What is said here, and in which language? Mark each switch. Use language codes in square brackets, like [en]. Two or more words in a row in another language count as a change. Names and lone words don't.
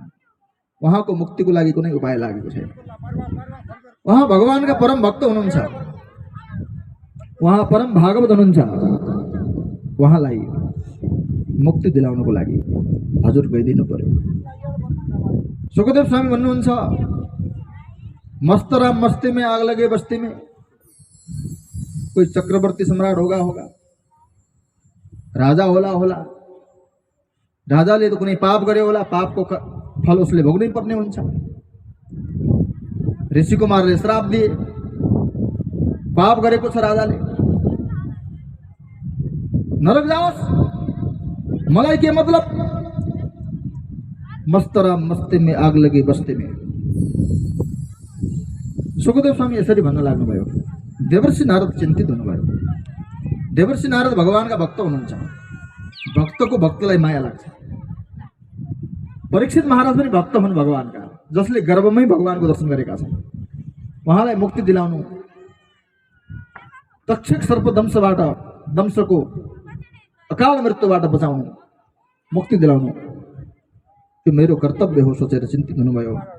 [ne] उहाँको मुक्तिको लागि कुनै उपाय लागेको छैन। उहाँ भगवानका परम भक्त हुनुहुन्छ, उहाँ परम भागवत हुनुहुन्छ। उहाँलाई मुक्ति दिलाउनको लागि हजुर गइदिनु पर्यो। सुखदेव स्वामी भन्नुहुन्छ, [hi] मस्त राम मस्ती में आग लगे बस्ती में, कोई चक्रवर्ती सम्राट होगा, [ne] राजा होला, राजाले त कुनै पाप गरे होला, पापको फल उसले भोग्नै पर्ने हुन्छ। ऋषि कुमारले श्राप दिए, पाप गरेको छ राजाले, नरक जाओस्, मलाई के मतलब। [hi] मस्त राम मस्ती में आग लगी बस्ती में। [ne] सुखदेव स्वामी यसरी भन्न लाग्नुभयो। देवर्षि नारद चिन्तित हुनुभयो। देवर्षि नारद भगवानका भक्त हुनुहुन्छ, भक्तको भक्तलाई माया लाग्छ। परीक्षित महाराज पनि भक्त हुन् भगवानका, जसले गर्भमै भगवानको दर्शन गरेका छन्। उहाँलाई मुक्ति दिलाउनु, तक्षक सर्प दंशको अकाल मृत्युबाट बचाउनु, मुक्ति दिलाउनु, त्यो मेरो कर्तव्य हो सोचेर चिन्तित हुनुभयो।